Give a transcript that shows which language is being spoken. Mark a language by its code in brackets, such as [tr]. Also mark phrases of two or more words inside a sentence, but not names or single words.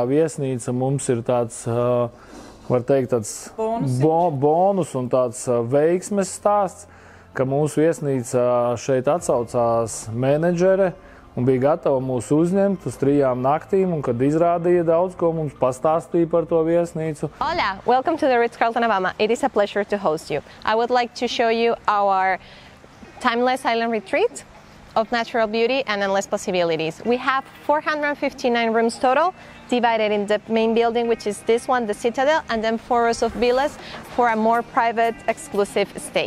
[lv] viesnīca mums ir tāds, var teikt, tāds bonus un tāds veiksmes stāsts, ka mūsu viesnīca šeit atsaucās menedžere un bija gatava mūs uzņemt uz 3 naktīm, un kad izrādīja daudz, ko mums pastāstīja par to viesnīcu. [en] Hola, welcome to the Ritz-Carlton Abama. It is a pleasure to host you. I would like to show you our timeless island retreat of natural beauty and endless possibilities. We have 459 rooms total, divided in the main building, which is this one, the Citadel, and then 4 rows of villas for a more private, exclusive stay.